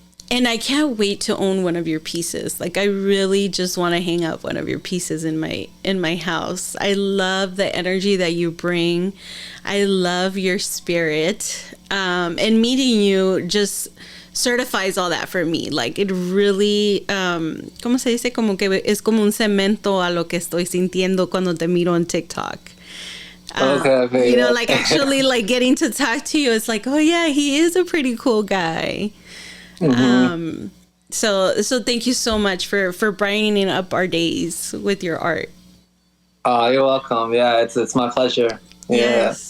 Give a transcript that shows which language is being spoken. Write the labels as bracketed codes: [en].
[en] And I can't wait to own one of your pieces. Like, I really just want to hang up one of your pieces in my house. I love the energy that you bring. I love your spirit. And meeting you just certifies all that for me. Like, it really, [es] ¿cómo se dice? Como que es como un cemento a lo que estoy sintiendo cuando te miro [en] on TikTok. Okay, you know, like, actually, like, getting to talk to you, it's like, oh yeah, he is a pretty cool guy. So thank you so much for brightening up our days with your art. Oh, you're welcome. Yeah, it's my pleasure. Yeah.